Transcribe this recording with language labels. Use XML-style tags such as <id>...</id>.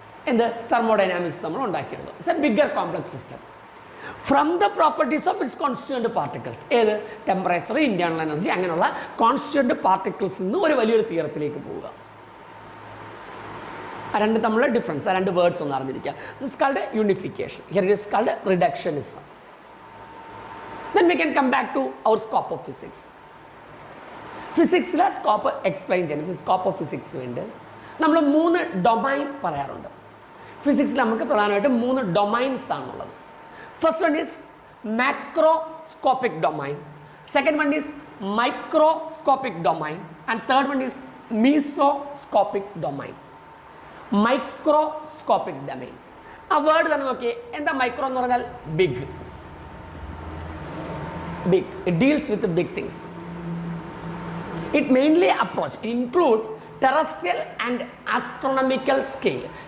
<ml>എന്ത് തെർമോഡൈനാമിക്സ് നമ്മൾ ഉണ്ടാക്കിയിരുന്നു.</ml> <en>It's a bigger complex system from the properties of its constituent particles.</en> <ml>ഏത് temperature, internal energy, അങ്ങനെയുള്ള constituent particles നിന്ന് ഒരു വലിയൊരു തിയറത്തിലേക്ക് പോവുക. ആ രണ്ട് തമ്മിലുള്ള ഡിഫറൻസ്, ആ രണ്ട് വേർഡ്സ് ഒന്ന് അറിഞ്ഞിരിക്കുക.</ml> <en>This called unification, here it is called reductionism. Then we can come back to our scope of physics.</en> <ml>ഫിസിക്സിലെ scope explain ചെയ്യാൻ, സ്കോപ്പ് ഓഫ് ഫിസിക്സ് വേണ്ടി നമ്മൾ 3 ഡൊമൈൻ പറയാറുണ്ട്. ഫിസിക്സിൽ നമുക്ക് പ്രധാനമായിട്ട് 3 ഡൊമൈൻസ് ആണുള്ളത്.</ml> <en>First one is macroscopic domain, second one is microscopic domain, and third one is mesoscopic domain.</en> <ml>Microscopic domain, ആ word തന്നെ നോക്കിയേ. എന്താ മൈക്രോ എന്ന് പറഞ്ഞാൽ? Big.</ml> <en>Big, it deals with the big things. It mainly includes terrestrial and astronomical scale.</en>